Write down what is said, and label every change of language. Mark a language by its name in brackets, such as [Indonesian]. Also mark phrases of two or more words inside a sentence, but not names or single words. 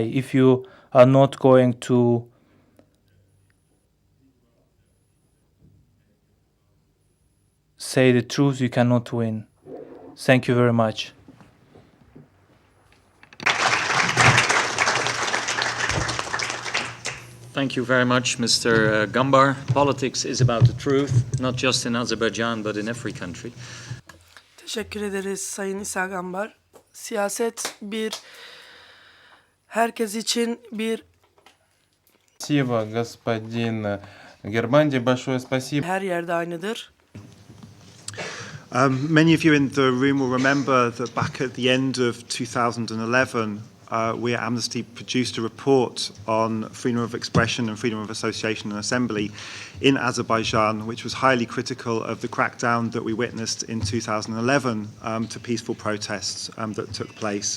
[English] If you are not going to say the truth, you cannot win. Thank you very much. Thank you very much, Mr. Gambar. Politics is about the truth, not just in Azerbaijan, but in every country. [Turkish] Teşekkür ederiz Sayın İsa Gambar. Siyaset herkes için [Russian] Спасибо, господин Гербанди. Большое спасибо. [Turkish] her yerde aynıdır. [English] Many of you in the room will remember that back at the end of 2011, we at Amnesty produced a report on freedom of expression and freedom of association and assembly in Azerbaijan, which was highly critical of the crackdown that we witnessed in 2011 to peaceful protests that took place.